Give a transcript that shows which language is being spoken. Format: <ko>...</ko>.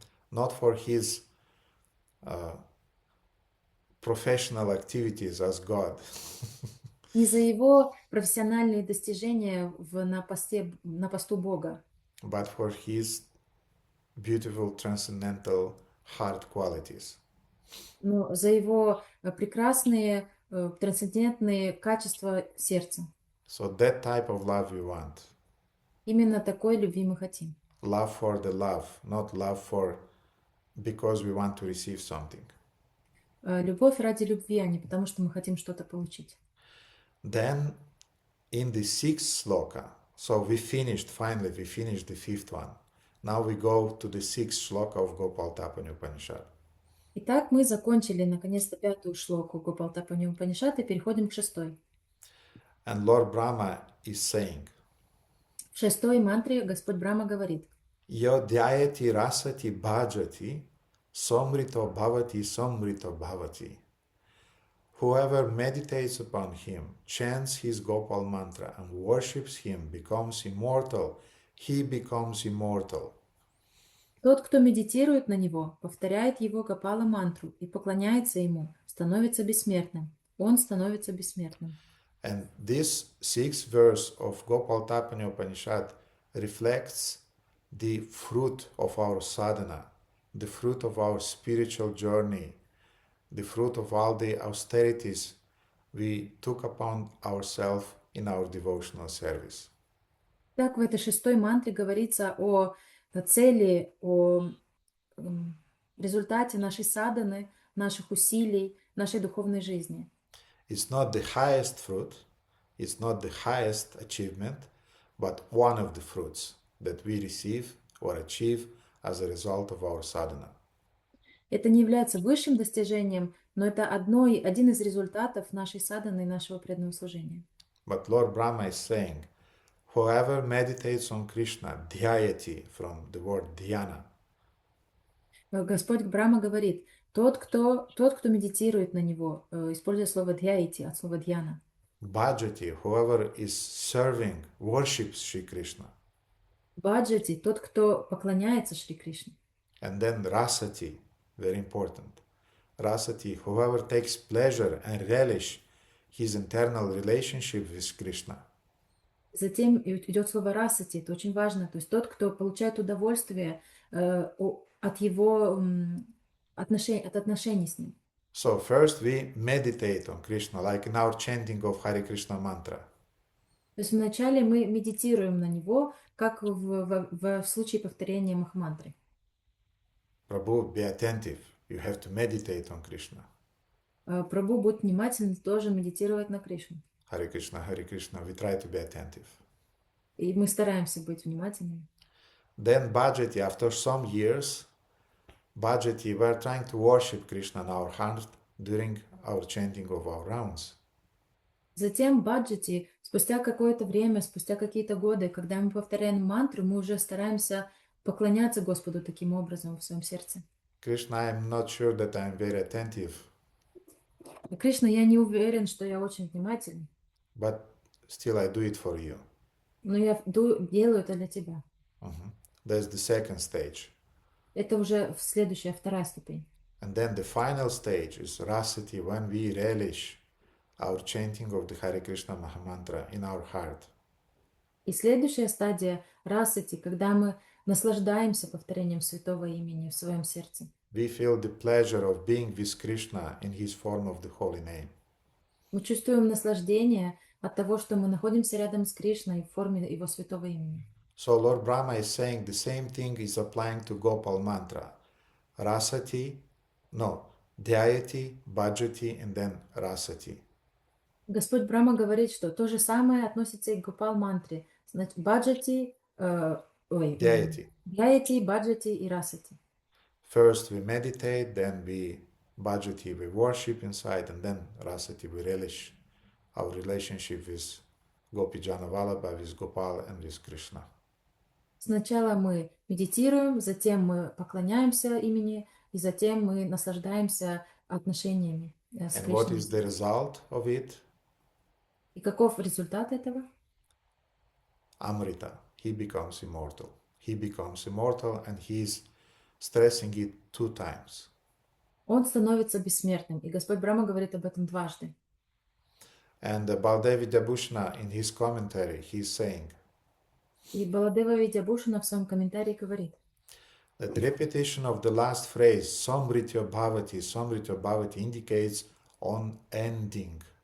<en>Not for his professional activities as God,</en> <ru>Не за его профессиональные достижения на посту Бога,</ru> <en>but for his beautiful transcendental heart qualities.</en> <ru>но за его прекрасные трансцендентные качества сердца.</ru> <en>So that type of love we want.</en> <ru>Именно такой любви мы хотим.</ru> <en>Love for the love, not love for because we want to receive something.</en> <ru>Любовь ради любви, а не потому, что мы хотим что-то получить.</ru> <en>Then in the sixth sloka, so we finished the fifth one. Now we go to the sixth sloka of Gopal Tapani Upanishad.</en> <ru>Итак, мы закончили наконец-то пятую шлоку Гопал-Тапани Упанишад и переходим к шестой.</ru> <en>And Lord Brahma is saying,</en> <ru>В шестой мантре Господь Брахма говорит:</ru> <sa>Yo dhyayati rasati bhajati somrito bhavati.</sa> <en>Whoever meditates upon him, chants his Gopal mantra and worships him becomes immortal. He becomes immortal.</en> <ru>Тот, кто медитирует на него, повторяет его Гопала-мантру и поклоняется ему, становится бессмертным. Он становится бессмертным.</ru> <en>And this sixth verse of Gopal Tapani Upanishad reflects the fruit of our sadhana, the fruit of our spiritual journey, the fruit of all the austerities we took upon ourselves in our devotional service.</en> <ru>Так, в этой шестой мантре говорится о цели, о результате нашей садханы, наших усилий, нашей духовной жизни.</ru> <en>It's not the highest fruit, it's not the highest achievement, but one of the fruits that we receive or achieve as a result of our sadhana.</en> <ru>Это не является высшим достижением, но это один из результатов нашей садханы и нашего преданного служения.</ru> <en>But Lord Brahma is saying, whoever meditates on Krishna, dhyayati, from the word dhyana,</en> <ru>Господь Брахма говорит: тот, кто медитирует на него, используя слово дhyayati от слова дьяна.</ru> <en>bhajati, whoever is serving, worships Shri Krishna,</en> <ru>Баджати, тот, кто поклоняется Шри Кришне.</ru> <en>and then rasati, very important, rasati, whoever takes pleasure and relish his internal relationship with Krishna.</en> <ru>Затем идет слово расати, это очень важно, то есть тот, кто получает удовольствие от его отношений с ним.</ru> <en>So first we meditate on Krishna, like in our chanting of Hare Krishna mantra.</en> <ru>То есть вначале мы медитируем на него, как в случае повторения махамантры.</ru> <en>Prabhu, be attentive. You have to meditate on Krishna.</en> <ru>Прабху, будь внимательным, тоже медитировать на Кришну.</ru> <en>Hare Krishna, Hare Krishna. We try to be attentive.</en> <ru>И мы стараемся быть внимательными.</ru> <en>Then Bhajati, after some years, Bhajati, we are trying to worship Krishna in our heart during our chanting of our rounds.</en> <ru>Затем баджати, спустя какое-то время, спустя какие-то годы, когда мы повторяем мантру, мы уже стараемся поклоняться Господу таким образом в своем сердце.</ru> <en>Krishna, I'm not sure that I'm very attentive,</en> <ru>Кришна, я не уверен, что я очень внимательный,</ru> <en>but still I do it for you.</en> <ru>но я делаю это для тебя.</ru> <en>That's the second stage.</en> <ru>Это уже следующая, вторая ступень.</ru> <en>And then the final stage is rasati, when we relish our chanting of the Hare Krishna Mahamantra in our heart.</en> <ru>И следующая стадия расати, когда мы наслаждаемся повторением святого имени в своем сердце.</ru> <en>We feel the pleasure of being with Krishna in his form of the holy name.</en> <ru>Мы чувствуем наслаждение от того, что мы находимся рядом с Кришной в форме его святого имени.</ru> <en>So Lord Brahma is saying the same thing is applying to Gopal mantra. Rasati, no, Dhyayati, Bhajati, and then Rasati.</en> <ru>Господь Брахма говорит, что то же самое относится и к Гопал-мантре. Значит, баджати,</ru> <sa>Dhyayati.</sa> <ru>дhyayati, баджати и расати.</ru> <en>First we meditate, then we Bhajati, we worship inside, and then Rasati, we relish our relationship with Gopi Jana Vallabha, with Gopal and with Krishna.</en> <ru>Сначала мы медитируем, затем мы поклоняемся имени, и затем мы наслаждаемся отношениями с</ru> <en>And what</en> <ru>Кришной.</ru> <en>is the result of it?</en> <ru>И каков результат этого?</ru> <en>Amrita. He becomes immortal. He becomes immortal, and he is stressing it 2 times.</en> <ru>Он становится бессмертным, и Господь Брахма говорит об этом дважды.</ru> <en>And Baldev Vidyabhushana, in his commentary, he is saying</en> <ru>И Баладева Видябушана в своем комментарии говорит,</ru> <en>that repetition of the last phrase,</en> <sa>Samritya Bhavati,</sa> <en>indicates on ending.</en>